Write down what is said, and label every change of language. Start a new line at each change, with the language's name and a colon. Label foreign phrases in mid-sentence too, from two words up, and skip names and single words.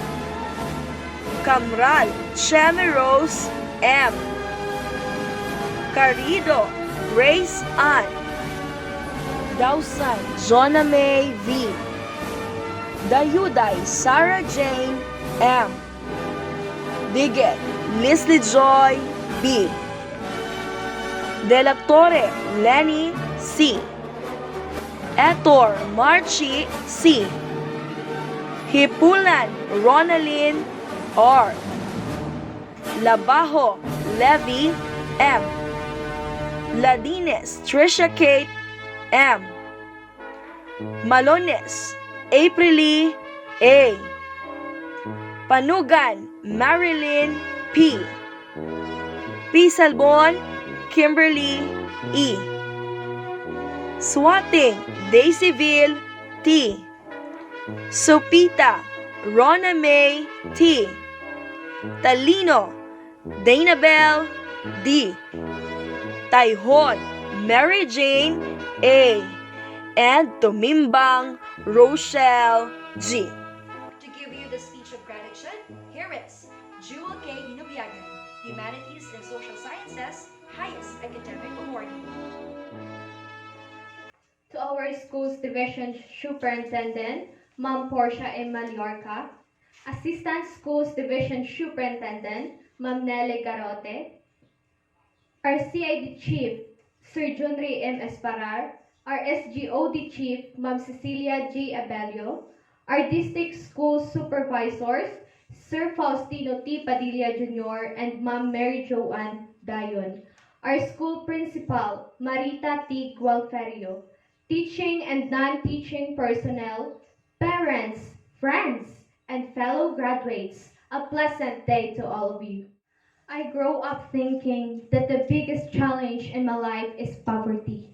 English: Camral Chemi Rose M. Carido Grace Ann. Dausan Jonah May V. Dayuday Sarah Jane M. Diget Leslie Joy B. De la Torre Lenny C. Etor Marchi C. Hipulan Ronalyn R. Labajo Levy M. Ladines Trisha Kate M. Malones Aprili A. Panugan Marilyn P. Pisalbon Kimberly E. Swating Daisyville T. Sopita Rona May T. Talino Danabel D. Taihon Mary Jane A. and Tumimbang Rochelle G. To give you the speech of gratitude, here is Jewel K. Hinubiagan, Humanities and Social Sciences, highest academic awardee. To our school's division superintendent, Ma'am Portia M. Mallorca, Assistant Schools Division Superintendent, Ma'am Nelly Garote, our CID Chief, Sir Junri M. Esparar, our SGOD Chief, Ma'am Cecilia G. Abelio, our District School Supervisors, Sir Faustino T. Padilla Jr. and Ma'am Mary Joanne Dayon, our School Principal, Marita T. Gualferio, teaching and non-teaching personnel, parents, friends, and fellow graduates, a pleasant day to all of you. I grow up thinking that the biggest challenge in my life is poverty.